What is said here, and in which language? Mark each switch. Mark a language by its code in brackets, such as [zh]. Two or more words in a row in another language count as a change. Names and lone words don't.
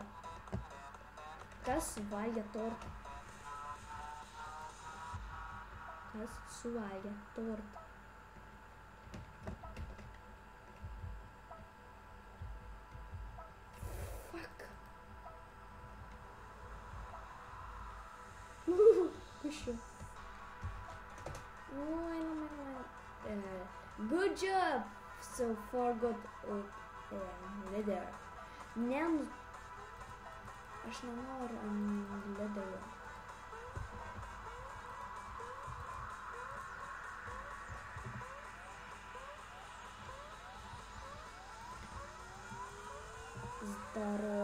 [lt] Kas suvalgė tortą? Kas suvalgė tortą? [en] Fuck. [lt] Kušiu. [en] Good job! So far got leather. [lt] Aš nenoriu ant leatherio. [ru] Здорово.